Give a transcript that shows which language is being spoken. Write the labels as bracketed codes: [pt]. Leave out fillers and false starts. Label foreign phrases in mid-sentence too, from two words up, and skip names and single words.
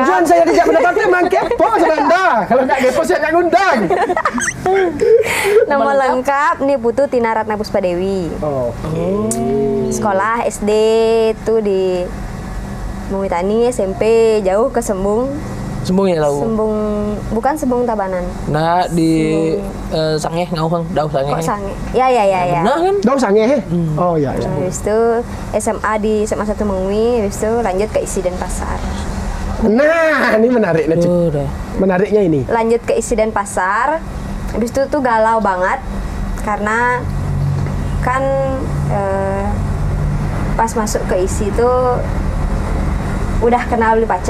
[id] Tujuan saya tidak mendapatkan memang kepo sama Anda. Kalau nggak kepo saya nggak ngundang. Nama lengkap nih Putu Tina Ratna Puspadewi. Sekolah SD tuh di Mongitani, SMP jauh ke Sembung. Sembung ya tahu. Bukan Sembung Tabanan. Nah di Sangeh ngauhang, Dauh Sangeh. Kok Sange? Ya. Nah kan? Dong sange. Oh ya. Habis itu SMA di SMA 1 Mengwi, habis itu lanjut ke Isi Denpasar. Nah, ini menarik nih. Udah. Menariknya ini. Lanjut ke Isi Denpasar. Habis itu tuh galau banget karena kan pas masuk ke Isi tuh udah kenal Beli Pacet.